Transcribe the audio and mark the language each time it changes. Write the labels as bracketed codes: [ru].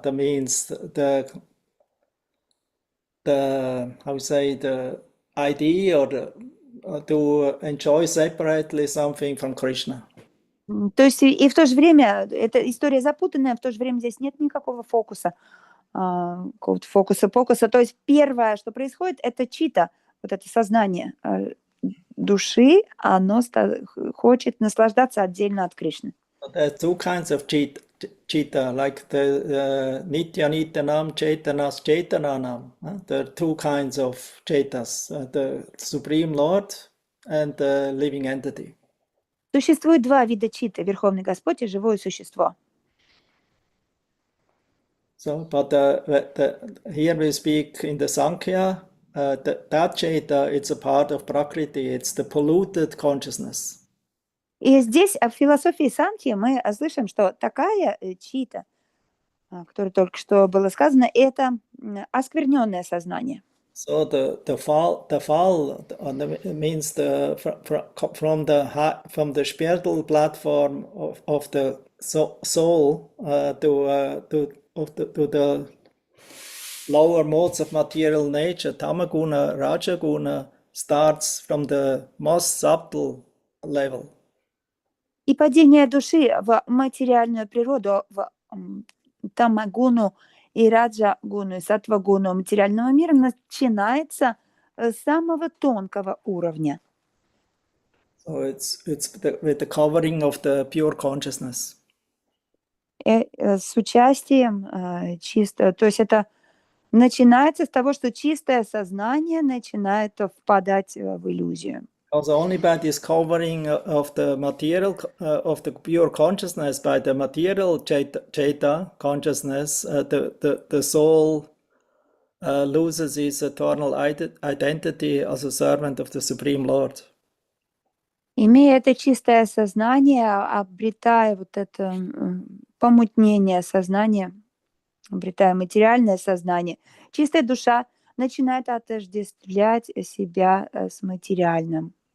[en] That means the idea or to enjoy separately something from Krishna. [ru] То есть и в то же время, эта история запутанная, в то же время здесь нет никакого фокуса. какого-то фокуса-покуса. То есть первое, что происходит, это чита, вот это сознание души, оно хочет наслаждаться отдельно от Кришны. [en] There are two kinds of chitta, like the [sa] nitya nityanam chetanas chetananam. [en] There are two kinds of chetas, the Supreme Lord and the living entity. [ru] Существует два вида читы: Верховный Господь и живое существо. [en] So, but here we speak in the Sankhya, that cheta, it's a part of Prakriti, it's the polluted consciousness. [ru] И здесь в философии Санхи мы слышим, что такая чита, о которой только что было сказано, это оскверненное сознание. [en] So the fall means from the spiritual platform of the soul to the lower modes of material nature, tamaguna, rajaguna, starts from the most subtle level. [ru] И падение души в материальную природу, в тамагуну и раджагуну, и саттвагуну материального мира начинается с самого тонкого уровня. [en] So it's with the covering of the pure consciousness. [ru] С участием чисто, то есть это начинается с того, что чистое сознание начинает впадать в иллюзию. [en] Also only by this covering of the material, of the pure consciousness, by the material cheta consciousness, the soul loses its eternal identity as a servant of the Supreme Lord. [ru] Имея это чистое сознание, обретая вот это помутнение сознания, обретая материальное сознание, чистая душа начинает отождествлять себя с материальным.